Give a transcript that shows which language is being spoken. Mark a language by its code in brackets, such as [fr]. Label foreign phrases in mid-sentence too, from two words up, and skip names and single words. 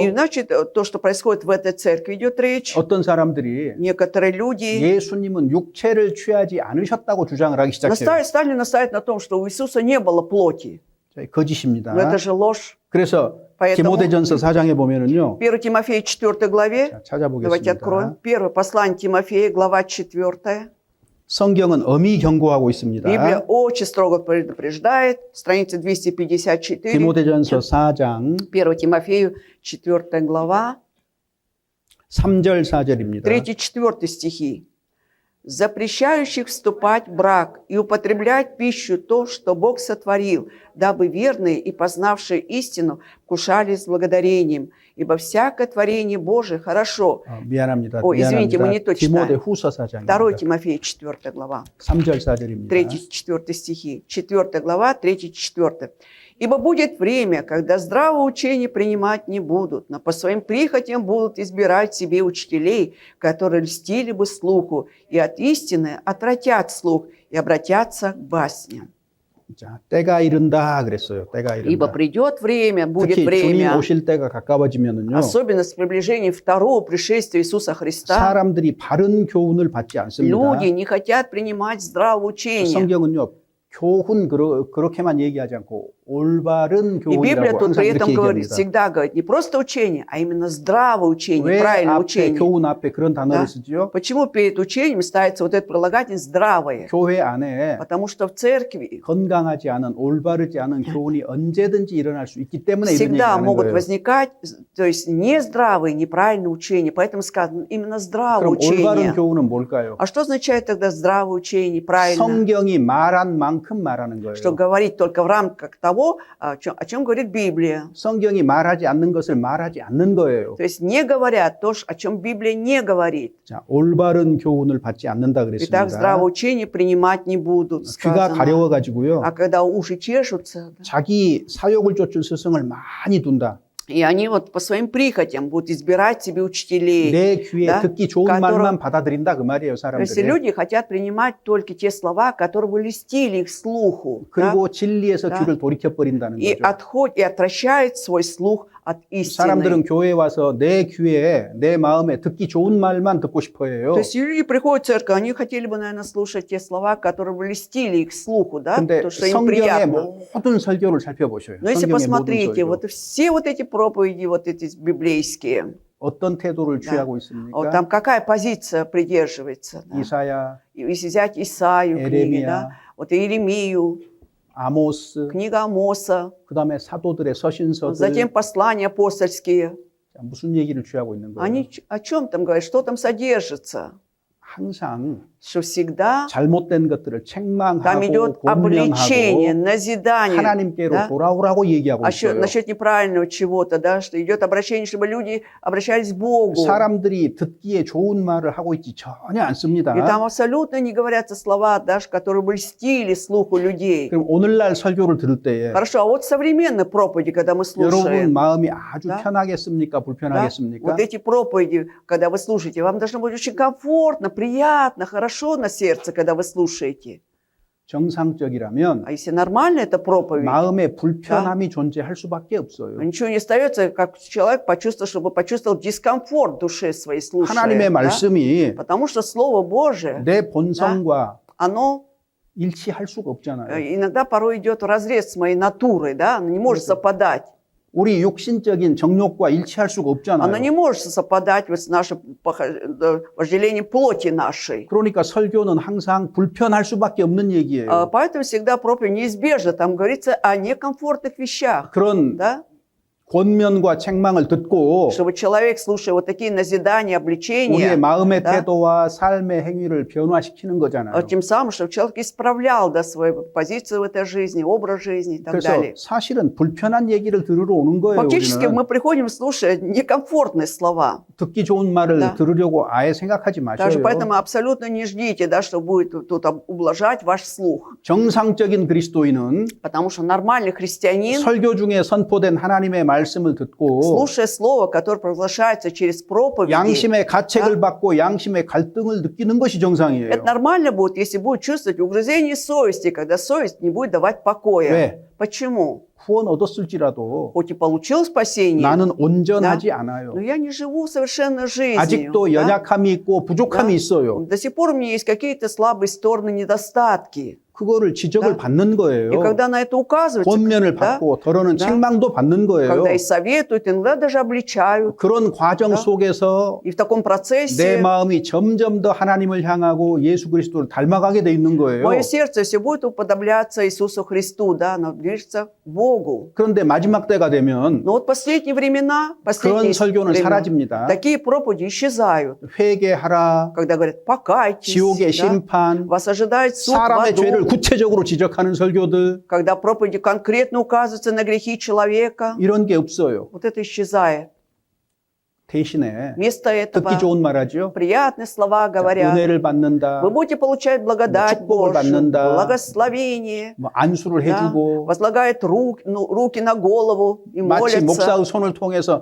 [ru] И значит, то, что происходит в этой церкви, идет речь. [ko] 어떤 사람들이 [ru] Некоторые люди [ko] 예수님은 육체를 취하지 않으셨다고 주장을 하기 시작해요. [ru] стали настаивать на том, что у Иисуса не было плоти. [ko] 자, 거짓입니다. [ru] Но это же ложь. [ko] 그래서 [ru] Поэтому [ko] 디모데전서 4장에 보면은요. [ru] 1 Тимофея 4 главе, [ko] 자, [ru] давайте откроем. [ko] 찾아보겠습니다. [ru] 1 послание Тимофея, глава 4. [ko] 성경은 엄히 경고하고 있습니다. [ru] Библия очень строго предупреждает. Страница 254. [ko] 디모데전서 4장 [ru] 1 Тимофею 4 глава, [ko] 3절 4절입니다. [ru] 3-4 стихи. запрещающих вступать в брак и употреблять пищу то, что Бог сотворил, дабы верные и познавшие истину вкушали с благодарением. Ибо всякое творение Божие хорошо. [ko] 미안합니다. [ru] Ой, извините, мы не то [ko] 디모데 [ru] читаем. [ko] 후서 2 4장입니다. [ru] Тимофея, 4 глава, [ko] 3절 4절입니다. [ru] 3-4 стихи. 4 глава, 3-4. «Ибо будет время, когда здравое учение принимать не будут, но по своим прихотям будут избирать себе учителей, которые льстили бы слуху, и от истины отвратят слух и обратятся к басням. [ko] 자, 때가 이른다 그랬어요. 때가 [ru] Ибо [ko] 이른다. [ru] придет время, будет [ko] 특히 주님 [ru] время, [ko] 오실 때가 가까워지면은요. [ru] особенно с приближением второго пришествия Иисуса Христа, [ko] 사람들이 바른 교훈을 받지 않습니다. [ru] люди не хотят принимать здравое учение. [ko] 성경은요. 교훈 그렇게만 얘기하지 않고 올바른 [ru] И Библия [ko] 교훈이라고 [ru] тут [ko] 항상 [ru] при [ko] 이렇게 [ru] этом говорит, [ko] 얘기합니다. [ru] всегда говорит, не просто учение, а именно здравое учение, [ko] 왜 [ru] правильное [ko] 앞에 [ru] учение. [ko] 교훈 앞에 그런 단어를 [ru] Да? [ko] 쓰죠? [ru] Почему перед учением ставится вот это прилагательное здравое? [ko] 교회 안에 [ru] Потому что в церкви [ko] 건강하지 않은 올바르지 않은 교훈이 언제든지 일어날 수 있기 때문에 이런 [ru] всегда [ko] 얘기하는 [ru] могут [ko] 거예요. [ru] возникать, то есть нездравые, неправильные учения. Поэтому сказано именно здравое [ko] 그럼 올바른 [ru] учение. [ko] 교훈은 뭘까요? [ru] А что означает тогда здравое учение, правильно? [ko] 성경이 말한 만큼 말하는 거예요. [ru] Что говорить только в рамках того, о чем говорит Библия. [ko] 성경이 말하지 않는 것을 말하지 않는 거예요. [ru] То есть не говорят то, о чем Библия не говорит. [ko] 자, 올바른 교훈을 받지 않는다 [ru] Итак, здравое [ko] 그랬습니다. [ru] учение принимать не будут, [ko] 귀가 [ru] сказано. [ko] 가려워가지고요. [ru] А когда уши чешутся, да, [ko] 자기 사욕을 쫓을 스승을 많이 둔다. [ru] и они вот по своим прихотям будут избирать себе учителей. [ko] 내 귀에 [ru] Да? [ko] 듣기 좋은 [ru] которым- [ko] 말만 받아들인다 그 말이에요, [ru] То есть [ko] 사람들이. [ru] люди хотят принимать только те слова, которые бы льстили их слуху. Да? [ko] 그리고 진리에서 [ru] Да. [ko] 귀를 돌이켜버린다는 [ru] И [ko] 거죠. [ru] отвращают свой слух от [ko] 사람들은 [ru] истины. [ko] 교회에 와서 내 귀에, 내 마음에 듣기 좋은 말만 듣고 싶어 해요. [ru] То есть люди приходят в церковь, они хотели бы, наверное, слушать те слова, которые бы льстили их слуху, да? [ko] 근데 [ru] То, что им [ko] 성경의 [ru] приятно. [ko] 모든 설교를 살펴보셔요. [ru] Но если [ko] 성경의 모든 [ru] посмотрите, [ko] 설교. [ru] вот все вот эти проповеди, вот эти библейские, [ko] 어떤 태도를 [ru] Да. [ko] 취하고 [ru] вот [ko] 있습니까? [ru] там какая позиция придерживается? Да? [ko] 이사야, [ru] Если взять Исаию книги, [ko] 에레미야, [ru] да? Вот Иеремию, [ko] 아모스, [ru] книга Амоса, [ko] 그다음에 사도들의 서신서들. [ru] затем послания апостольские. [ko] 자, 무슨 얘기를 취하고 있는 거예요? [ru] Они о чем там говорят? Что там содержится? [ko] 항상 [ru] Что всегда [ko] 잘못된 것들을 [ru] там [ko] 책망하고 [ru] идет обличение, [ko] 권면하고 [ru] назидание. [ko] 하나님께로 [ru] Да? [ko] 돌아오라고 얘기하고 있어요. [ru] Насчет неправильного чего-то, да, что идет обращение, чтобы люди обращались к Богу. [ko] 사람들이 듣기에 좋은 말을 하고 있지 전혀 않습니다. [ru] И там абсолютно не говорятся слова, даже, которые бы льстили слуху людей. [ko] 그럼 오늘날 설교를 들을 때에 [ru] Хорошо, а вот современные проповеди, когда мы [ko] 여러분 [ru] слушаем, [ko] 마음이 아주 [ru] Да? [ko] 편하겠습니까? [ru] да, [ko] 불편하겠습니까? [ru] вот эти проповеди, когда вы слушаете, вам должно быть очень комфортно, приятно, хорошо на сердце, когда вы слушаете. [ko] 정상적이라면 [ru] А если нормально эта проповедь, [ko] 마음에 불편함이 존재할 수밖에 없어요. [ru] ничего не остается, как человек почувствовал, чтобы почувствовал дискомфорт в душе своей, слушая. [ko] 하나님의 [ru] да? [ko] 말씀이 [ru] Потому что Слово Божие, [ko] 내 본성과 [ru] оно [ko] 일치할 수가 없잖아요. [ru] иногда порой идет вразрез с моей натурой, да? Оно не может совпадать. [ko] 우리 육신적인 정욕과 일치할 수가 [ru] Оно не [ko] 없잖아요. [ru] может совпадать вот с нашим вожделением плоти нашей. [ko] 그러니까 설교는 항상 불편할 수밖에 없는 얘기예요. [ru] Поэтому всегда проповедь неизбежна. Там говорится о некомфортных вещах, [ko] 그런 [ru] да? [ko] 권면과 책망을 듣고 [ru] Чтобы человек, слушая вот такие назидания, [ko] 우리의 [ru] обличения, [ko] 마음의 [ru] Да. [ko] 태도와 삶의 행위를 변화시키는 거잖아요. [ru] тем самым, чтобы человек исправлял, да, свою позицию в этой жизни, образ жизни и так [ko] 그래서 [ru] далее. [ko] 사실은 불편한 얘기를 들으러 오는 거예요. [ru] Фактически [ko] 우리는 [ru] мы приходим, слушая некомфортные слова. [ko] 듣기 좋은 말을 [ru] Да. [ko] 들으려고 아예 생각하지 [ru] Даже [ko] 마셔요. [ru] поэтому абсолютно не ждите, да, что будет тут ублажать ваш слух. [ko] 정상적인 그리스도인은 [ru] Потому что нормальный христианин, [ko] 설교 중에 선포된 하나님의 말씀을 듣고 [ru] слушая слово, которое провозглашается через проповеди, [ko] 양심의 가책을 받고 양심의 갈등을 느끼는 것이 정상이에요. [ru] это нормально будет, если будет чувствовать угрызение совести, когда совесть не будет давать покоя. [ko] 왜? [ru] Почему? [ko] 구원 얻었을지라도 [ru] Хоть и получил спасение, [ko] 나는 온전하지 않아요. [ru] но я не живу совершенно жизнью. [ko] 아직도 [ru] да? [ko] 연약함이 있고 부족함이 [ru] Да. [ko] 있어요. [ru] До сих пор у меня есть какие-то слабые стороны, недостатки. [ko] 그거를 지적을 [ru] Да. [ko] 받는 [ru] И [ko] 거예요. [ru] когда на это указывается, [ko] 권면을 [ru] да, [ko] 받고 더러는 [ru] Да. [ko] 책망도 받는 거예요. [ru] когда и советуют, иногда даже обличают. [ko] 그런 과정 [ru] Да. [ko] 속에서 [ru] И в таком [ko] 내 [ru] процессе [ko] 마음이 점점 더 하나님을 향하고 예수 그리스도를 닮아가게 돼 있는 거예요. [ru] мое сердце все будет уподобляться Иисусу Христу, да, оно движется к Богу. [ko] 그런데 마지막 때가 되면 [ru] Но вот последние времена, [ko] 그런 [ru] последние [ko] 설교는 [ru] времена, [ko] 사라집니다. [ru] такие проповеди исчезают. [ko] 회개하라, [ru] Когда говорят, покайтесь, [ko] 지옥의 [ru] да, [ko] 심판, [ru] вас ожидает суд в [ko] 사람의 죄를 [ru] аду. [ko] 구체적으로 지적하는 설교들 [ru] Когда проповеди конкретно указываются на грехи человека, [ko] 이런 게 없어요. [ru] вот это исчезает. [ko] 대신에 [ru] Вместо этого [ko] 듣기 좋은 말하죠. [ru] приятные слова говорят. [ko] 은혜를 받는다, [ru] Вы будете получать благодать [ko] 축복을 [ru] Божию, [ko] 받는다. [ru] благословение, [ko] 뭐 안수를 [ru] да, [ko] 해주고 [ru] возлагает руки на голову и [ko] 마치 [ru] молится. [ko] 목사의 손을 통해서